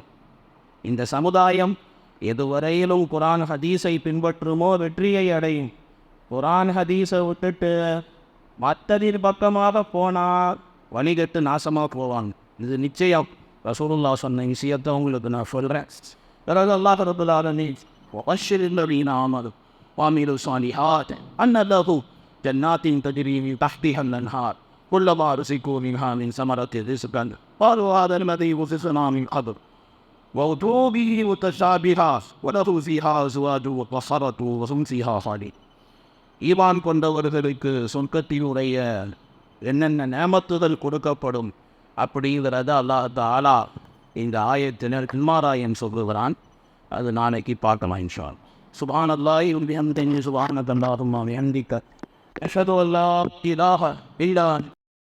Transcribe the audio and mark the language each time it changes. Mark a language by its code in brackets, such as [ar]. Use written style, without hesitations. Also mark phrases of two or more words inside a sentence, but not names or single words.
[ta] இந்த சமுதாயம் எதுவரையிலும் குரான் ஹதீஸை பின்பற்றுமோ வெற்றியை அடையும். குரான் ஹதீஸை விட்டுட்டு மற்றதின் பக்கமாக போனால் வணிகத்து நாசமாக போவாங்க. இது நிச்சயம். ரசூலுல்லாஹ் சொன்ன விஷயத்தை உங்களுக்கு நான் சொல்கிறேன். [ar] பிறகு الله رب العالمين وبشر الذين آمنوا وعملوا الصالحات أن لهم جنات تجري من تحتها الأنهار كلما رزقوا منها من ثمرة رزقا قالوا هذا الذي رزقنا من قبل وأتوا به متشابها وله فيها أزواج مطهرة وهم فيها خالدون. [ta] ஈமான் கொண்டவர்களுக்கு சொர்க்கத்தினுடைய என்னென்ன நேமத்துகள் கொடுக்கப்படும் அப்படிங்கிறத அல்லாஹ் தஆலா இந்த ஆயத்தினர் பின்மாராயம் சொல்லுகிறான். அது நாளைக்கு பார்க்கலாம் [ar] إن شاء الله. سبحان الله وبحمده سبحان الله وبحمده أشهد أن لا إله إلا